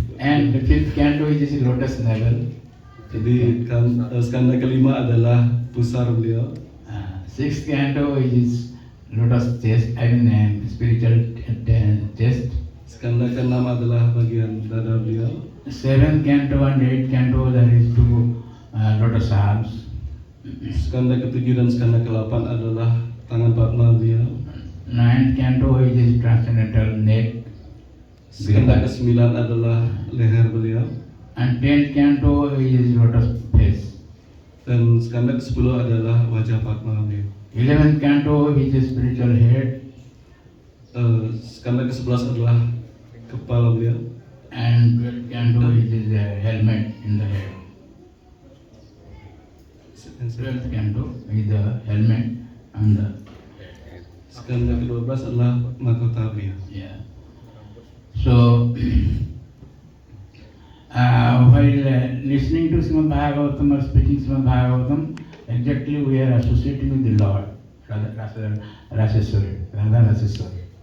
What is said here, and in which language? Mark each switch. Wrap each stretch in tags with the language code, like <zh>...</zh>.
<en>And the fifth canto is his lotus navel.</en> <id>Jadi skanda kelima adalah pusar beliau.</id> <en>Sixth canto is his lotus chest, I mean spiritual chest.</en> <id>Skanda ke-6 adalah bagian dada beliau.</id> <en>Seventh canto and eighth canto, there is 2 lotus arms.</en> <id>Skanda ke-7 dan skanda ke-8 adalah tangan Padma beliau.</id> <en>Ninth canto is his transcendental neck.</en> <id>Skanda ke-9 adalah leher beliau.</id> <en>And 10th canto is lotus face.</en> <id>Dan skanda ke-10 adalah wajah Padma beliau.</id> <en>11th canto, which is spiritual head,</en> <id>Skanda ke-11 adalah kepala beliau.</id> <en>and 12th canto, which is a helmet in the head. 12th canto is the helmet on the</en> <id>Skanda ke-12 adalah mahkota beliau. yeah.</id> <en>So while listening to Srimad Bhagavatam or speaking Srimad Bhagavatam, exactly we are associating with the Lord, Radha Raseswari.</en>